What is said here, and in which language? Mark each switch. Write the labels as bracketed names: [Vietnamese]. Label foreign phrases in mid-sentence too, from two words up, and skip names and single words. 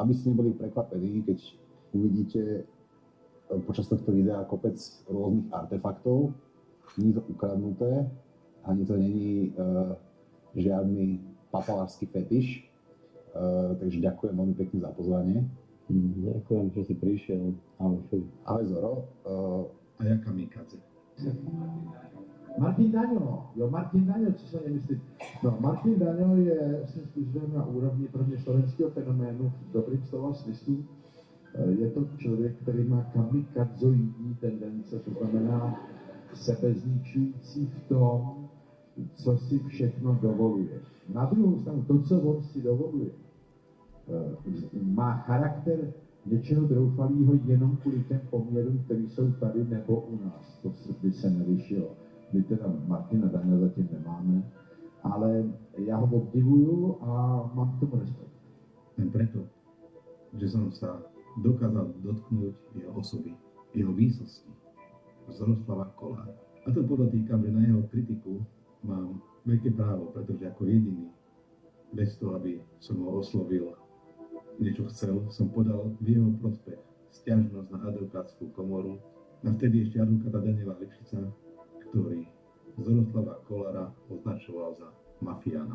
[Slovak] Aby ste neboli prekvapení, keď uvidíte počas tohto videa kopec rôznych artefaktov. Nie je to ukradnuté, ani to není žiadny papalášsky fetiš. Takže ďakujem veľmi pekne za pozvanie. Ďakujem, že si prišiel. Ahoj, Filip. Ahoj Zoro. A ja kamikaze. [Czech] Martin Daňo, Martin Daňo, co se nemyslí. No, Martin Daňo je svým způsobem na úrovni pro mě slovenského fenoménu v dobrým slova smyslu. Je to člověk, který má kamikazoidní tendence, to znamená sebezničující v tom, co si všechno dovoluje. Na druhou stranu, to, co on si dovoluje, má charakter něčeho troufalého jenom kvůli těm poměrům, které jsou tady nebo u nás. To by se nelišilo. My teda Martina Daňa zatím nemáme, ale já ho obdivuju a mám k tomu respekt. [Slovak] Len preto, že som sa dokázal dotknúť jeho osoby, jeho výsosti, Zoroslava Kolára. A to podotýkam, že na jeho kritiku mám veľké právo, pretože ako jediný, bez toho, aby som ho oslovil, niečo chcel, som podal v jeho prospech sťažnosť na advokátsku komoru, na vtedy ešte advokáta Daniela Lipšica, ktorý Zoroslava Kolára označoval za mafiána.